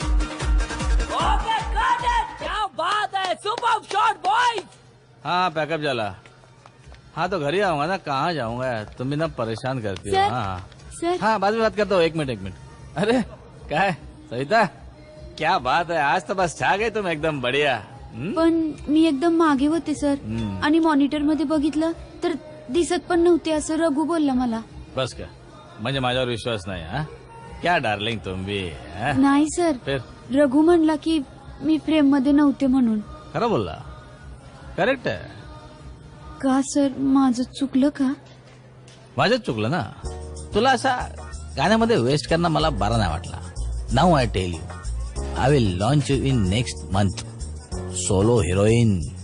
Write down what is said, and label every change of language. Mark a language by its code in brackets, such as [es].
[en] Okay got it. [hi] क्या बात है. [en] Super shot boy. [mr] हाँ पैकअप झाला. [hi] हाँ तो घरी आऊंगा ना कहाँ जाऊंगा तुम भी ना परेशान करती हो. सर, हाँ सर. हाँ बाद में बात करता हूँ. एक मिनट. अरे क्या है सविता क्या बात है आज तो बस छा गए तुम एकदम बढ़िया. [mr] पण मी एकदम मागे होते सर आणि मॉनिटर मध्ये बघितलं तर दिसत पण नव्हते असं रघु बोलला मला. बस का म्हणजे माझ्यावर विश्वास नाही. [hi] हा क्या डार्लिंग तुम भी. हा? [mr] नाही सर [hi] फिर [mr] रघु म्हणला की मी फ्रेम मध्ये नव्हते म्हणून. खरं बोलला. करेक्ट आहे. का सर माझं चुकलं का? माझ्याच चुकलं ना. तुला असा गाण्यामध्ये वेस्ट करणं मला बरा नाही वाटला. [en] Now I tell you I will launch you in next month solo heroine.